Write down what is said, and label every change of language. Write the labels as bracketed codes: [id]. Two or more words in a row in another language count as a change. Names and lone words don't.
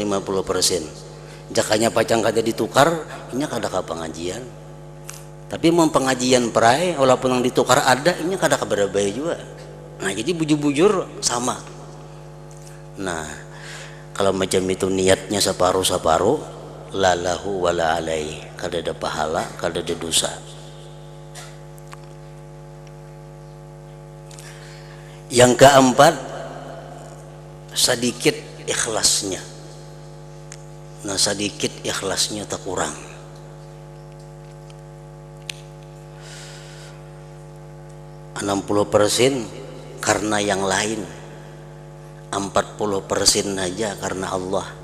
[bjn] Jakanya pacang kada ditukar, inya kada ke pengajian. Tapi mau pengajian perai, walaupun yang ditukar ada, inya kada ke berbagai juga. Nah, jadi bujur-bujur sama. Nah, kalau macam itu niatnya separuh-separuh, [ar] لا له ولا عليه, [bjn] kada ada pahala, kada ada dosa. Yang keempat, sedikit ikhlasnya. Nah, sedikit ikhlasnya tak kurang. (60% karena yang lain, 40% aja karena Allah.